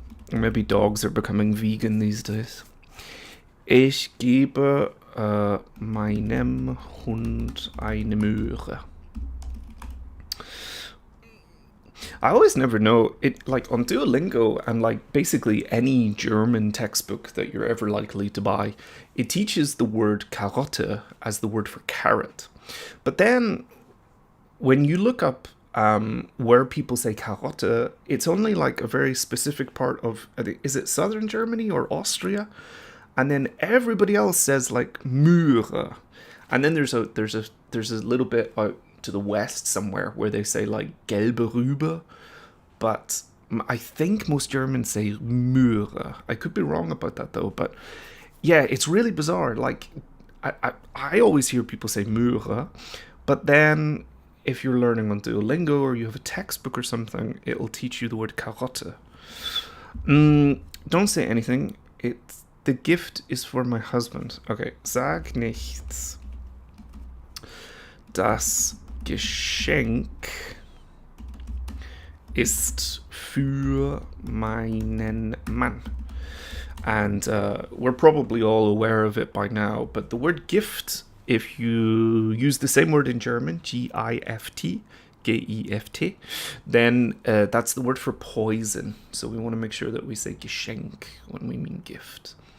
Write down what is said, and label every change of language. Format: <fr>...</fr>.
<en>Maybe dogs are becoming vegan these days.</en> <de>Ich gebe meinem Hund eine Möhre.</de> <en>I always never know, it like on Duolingo and like basically any German textbook that you're ever likely to buy, it teaches the word Karotte as the word for carrot. But then when you look up where people say Karotte, it's only like a very specific part of, is it southern Germany or Austria? And then everybody else says like Möhre. And then there's a little bit out to the west somewhere where they say like gelbe Rübe, but I think most Germans say Möhre. I could be wrong about that though, but yeah, it's really bizarre. Like I always hear people say Möhre, but then if you're learning on Duolingo or you have a textbook or something, it'll teach you the word Karotte. Don't say anything. The gift is for my husband.</en> <de>Okay, sag nichts. Das Geschenk ist für meinen Mann.</de> <en>And we're probably all aware of it by now, but the word gift, if you use the same word in German, G-I-F-T, G-E-F-T, then that's the word for poison. So we want to make sure that we say Geschenk when we mean gift.</en>